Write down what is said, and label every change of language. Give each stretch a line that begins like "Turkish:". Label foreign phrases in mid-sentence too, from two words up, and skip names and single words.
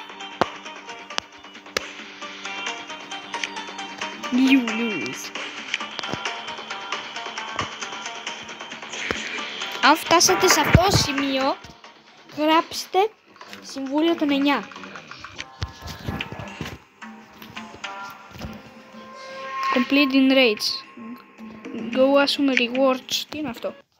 English: You lose.
Greek: Αν φτάσατε σε αυτό το σημείο, γράψτε συμβούλιο των 9.
English: Completing raids. Go assume rewards.
Greek: Τι είναι αυτό?